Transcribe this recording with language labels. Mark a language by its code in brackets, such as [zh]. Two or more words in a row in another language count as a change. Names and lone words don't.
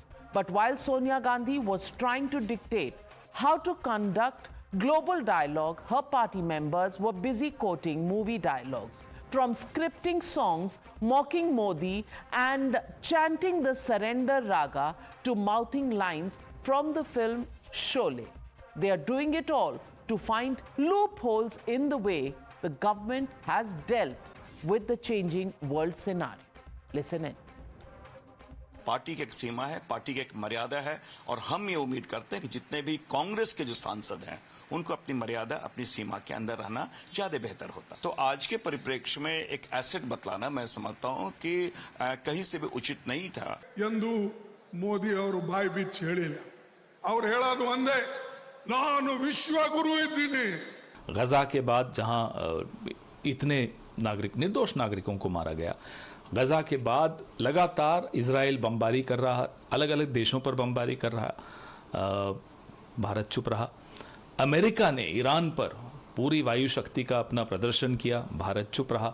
[en] But while Sonia Gandhi was trying to dictate how to conduct global dialogue, her party members were busy quoting movie dialogues, from scripting songs mocking Modi and chanting the surrender raga to mouthing lines from the film Sholay. They are doing it all to find loopholes in the way the government has dealt with the changing world scenario. Listen in. [hi] पार्टी की एक सीमा है, पार्टी की एक मर्यादा है और हम ये उम्मीद करते हैं कि जितने भी कांग्रेस के जो सांसद हैं उनको अपनी मर्यादा, अपनी सीमा के अंदर रहना ज्यादा बेहतर होता। तो आज के परिप्रेक्ष्य में एक एसेट बतलाना मैं समझता हूं कि कहीं से भी उचित नहीं था। [kn] ಎಂದು ಮೋದಿ ಅವರು ಬಾಯಿ ಬಿಚ್ಚಿ ಹೇಳಿಲ್ಲ, ಅವರು ಹೇಳೋದು ಒಂದೇ, ನಾನು ವಿಶ್ವಗುರು ಇದ್ದೀನಿ। [hi] गजा के बाद जहां इतने निर्दोष नागरिकों को मारा गया, गजा के बाद लगातार इजराइल बमबारी कर रहा, अलग अलग देशों पर बमबारी कर रहा, भारत चुप रहा। अमेरिका ने ईरान पर पूरी वायु शक्ति का अपना प्रदर्शन किया, भारत चुप रहा।